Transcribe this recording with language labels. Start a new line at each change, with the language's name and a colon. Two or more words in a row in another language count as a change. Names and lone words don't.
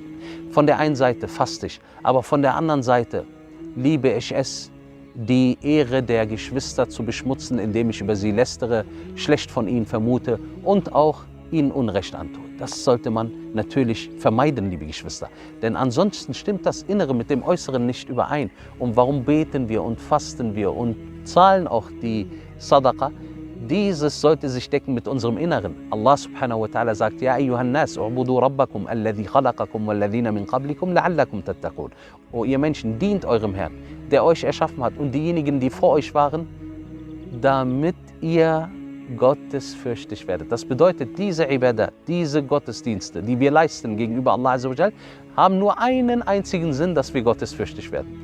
German: Von der einen Seite faste ich, aber von der anderen Seite liebe ich es, die Ehre der Geschwister zu beschmutzen, indem ich über sie lästere, schlecht von ihnen vermute und auch ihnen Unrecht antue. Das sollte man natürlich vermeiden, liebe Geschwister. Denn ansonsten stimmt das Innere mit dem Äußeren nicht überein. Und warum beten wir und fasten wir und zahlen auch die Sadaqa? Dieses sollte sich decken mit unserem Inneren.
Arabic: الله سبحانه وتعالى sagt: يا أيها الناس اعبدوا ربكم الذي خلقكم والذين من قبلكم لعلكم تتقون.
German: O ihr Menschen, dient eurem Herrn, der euch erschaffen hat und diejenigen, die vor euch waren, damit ihr gottesfürchtig werdet. Das bedeutet, diese Ibadah, diese Gottesdienste, die wir leisten gegenüber
Arabic: الله عز وجل,
German: haben nur einen einzigen Sinn, dass wir gottesfürchtig werden.